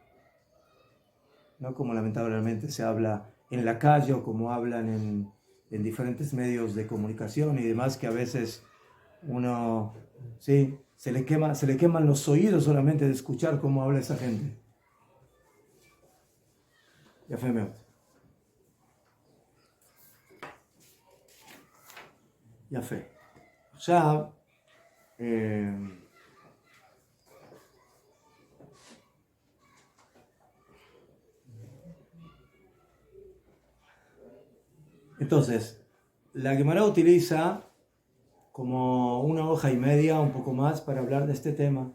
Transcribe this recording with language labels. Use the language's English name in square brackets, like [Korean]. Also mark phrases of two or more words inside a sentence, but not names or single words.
[Spanish] No como lamentablemente se habla en la calle o como hablan en diferentes medios de comunicación y demás, que a veces uno, ¿sí? se le queman los oídos solamente de escuchar cómo habla esa gente. Ya fue [Hebrew] מאוד. יפה. עכשיו, [Spanish] entonces, la Gemara utiliza como una hoja y media, un poco más, para hablar de este tema.